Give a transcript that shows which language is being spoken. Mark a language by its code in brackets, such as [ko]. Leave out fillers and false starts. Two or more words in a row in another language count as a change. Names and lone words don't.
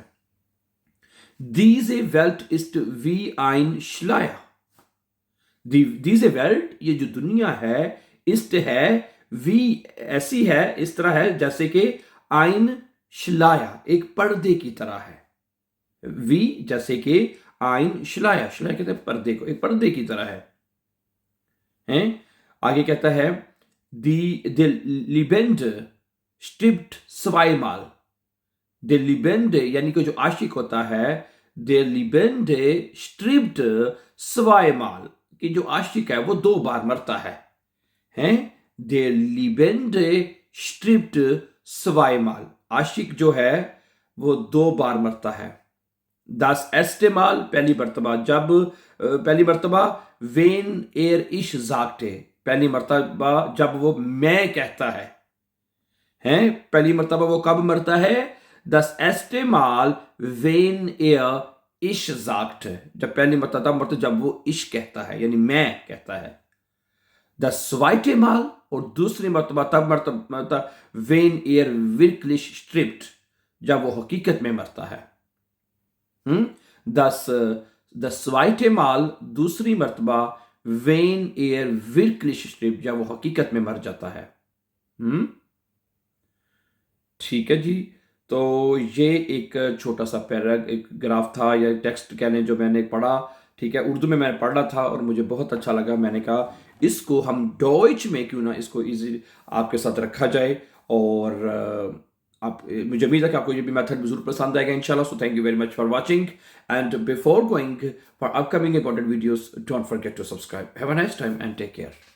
[de] Diese Welt ist wie ein Schleier, diese Welt, [hi] ये जो दुनिया है, ist है, wie ऐसी है, इस तरह है जैसे कि [de] ein Schleier, [hi] एक पर्दे की तरह है। wie जैसे कि [de] ein Schleier, Schleier [hi] कहते हैं पर्दे को, एक पर्दे की तरह है। हैं, आगे कहता है [de] die Liebende stirbt zweimal, der Liebende [hi] यानी कि जो आशिक होता है, [de] der Liebende stirbt zweimal, [hi] कि जो आशिक है वो 2 बार मरता है। हैं, [de] der Liebende stirbt zweimal, [hi] आशिक जो है वो 2 बार मरता है। [de] das erste Mal, [hi] पहली मर्तबा [de] wenn ich sagte, [hi] पहली मर्तबा जब वो मैं कहता है। हैं, पहली मर्तबा वो कब मरता है? [de] das erste Mal wenn ich sagte, [hi] जब पहली मर्तबा तब मरता जब वो इश कहता है, यानी मैं कहता है। [de] das zweite Mal, [hi] और दूसरी मर्तबा तब मरता [de] wenn wirklich stirbt, [hi] जब वो हकीकत में मरता है। [de] das zweite Mal, [hi] दूसरी मर्तबा [de] wenn wirklich stirbt, [hi] जब वो हकीकत में मर जाता है। ठीक है जी, तो ये एक छोटा सा एक ग्राफ था या टेक्स्ट कह लें जो मैंने पढ़ा, ठीक है, उर्दू में मैंने पढ़ा था और मुझे बहुत अच्छा लगा। मैंने कहा इसको हम डॉइच में क्यों ना इसको इजी आपके साथ रखा जाए, और आप मुझे उम्मीद है कि आपको ये भी मेथड जरूर पसंद आएगा [ar] إن شاء الله. [en] so thank you very much for watching, and before going for upcoming important videos, don't forget to subscribe. have a nice time and take care.